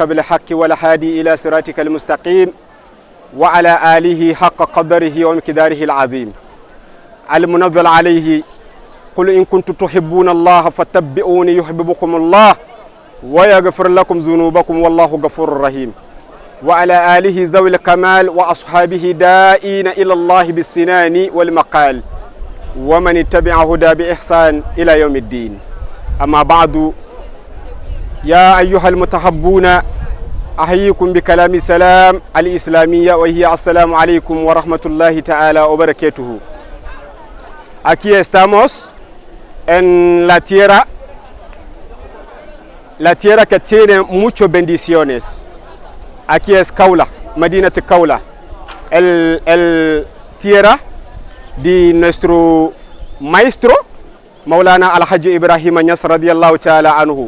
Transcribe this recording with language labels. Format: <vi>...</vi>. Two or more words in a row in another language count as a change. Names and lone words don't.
<ar>بالحق والهادي إلى صراطك المستقيم وعلى آله حق قدره ومقداره العظيم المنزل عليه قل إن كنتم تحبون الله فاتبعوني يحببكم الله ويغفر لكم ذنوبكم والله غفور رحيم وعلى آله ذوي الكمال وأصحابه دائين إلى الله بالسنان والمقال ومن اتبع هدى بإحسان إلى يوم الدين. أما بعد، يا أيها المتحبون أحييكم بكلام سلام الإسلامية وهي السلام عليكم ورحمة الله تعالى وبركاته.</ar> <es>Aquí estamos en la tierra que tiene muchas bendiciones. Aquí es Kaula, Medina de Kaula, el tierra de nuestro maestro Maulana Al-Hajj Ibrahim Niass</es> <ar>رضي الله تعالى عنه.</ar>